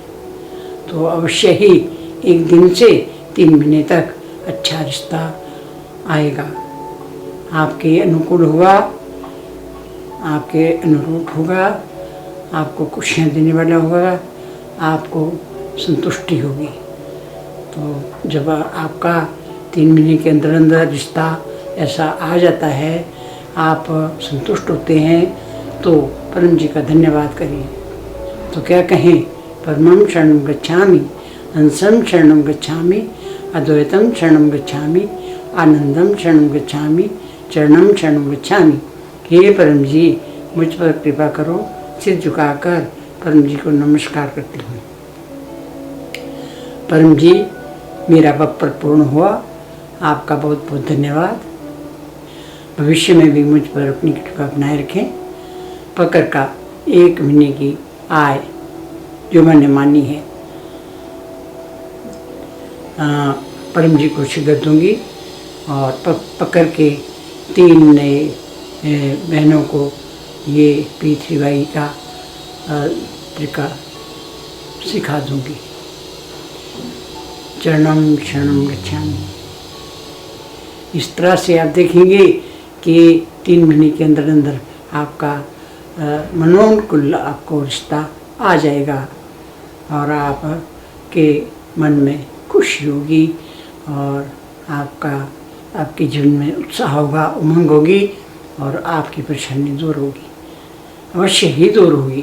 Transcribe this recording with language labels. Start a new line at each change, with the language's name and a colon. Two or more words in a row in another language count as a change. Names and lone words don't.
Hindi: तो अवश्य ही 1 दिन से 3 महीने तक अच्छा रिश्ता आएगा, आपके अनुकूल होगा, आपके अनुरूप होगा, आपको खुशियाँ देने वाला होगा, आपको संतुष्टि होगी। तो जब आपका 3 महीने के अंदर अंदर रिश्ता ऐसा आ जाता है, आप संतुष्ट होते हैं, तो परम जी का धन्यवाद करिए। तो क्या कहें,
Sanskrit: परमं शरणं गच्छामि, हंसं शरणं गच्छामि, अद्वैतं शरणं गच्छामि, आनंदं शरणं गच्छामि, चरणं शरणं गच्छामि।
Hindi: हे परम जी, मुझ पर कृपा करो। सिर झुकाकर परम जी को नमस्कार करती हूँ। परम जी, मेरा वक्तव्य पूर्ण हुआ, आपका बहुत बहुत धन्यवाद। भविष्य में भी मुझ पर अपनी कृपा बनाए रखें। पकड़ का 1 महीने की आय जो मैंने मानी है परम जी को शीघ्र दूंगी, और पकड़ के 3 नए बहनों को ये पीतृबाई का तरीका सिखा दूंगी।
Sanskrit: चरणं शरणं गच्छामि।
Hindi: इस तरह से आप देखेंगे कि 3 महीने के अंदर अंदर आपका मनोनुकूल आपको रिश्ता आ जाएगा, और आपके मन में खुशी होगी, और आपके जीवन में उत्साह होगा, उमंग होगी, और आपकी परेशानी दूर होगी, अवश्य ही दूर होगी।